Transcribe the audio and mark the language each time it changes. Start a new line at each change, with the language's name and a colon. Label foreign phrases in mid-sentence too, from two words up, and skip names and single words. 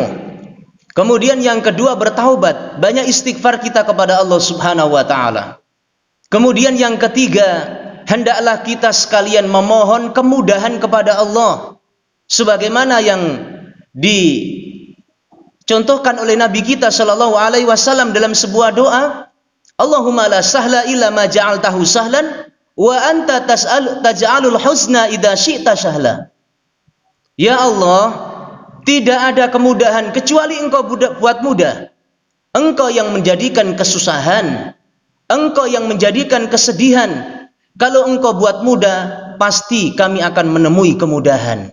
Indonesian: Kemudian yang kedua bertaubat, banyak istighfar kita kepada Allah
Arabic: سبحانه وتعالى.
Indonesian: Kemudian yang ketiga, hendaklah kita sekalian memohon kemudahan kepada Allah sebagaimana yang dicontohkan oleh Nabi kita
Arabic: صلى الله عليه وسلم
Indonesian: dalam sebuah doa,
Arabic: اللهم لا سهل إلا ما جعلته سهلا وأنت تجعل الحزن إذا شئت سهلا.
Indonesian: Ya Allah, tidak ada kemudahan kecuali Engkau buat mudah. Engkau yang menjadikan kesusahan, Engkau yang menjadikan kesedihan. Kalau Engkau buat mudah, pasti kami akan menemui kemudahan.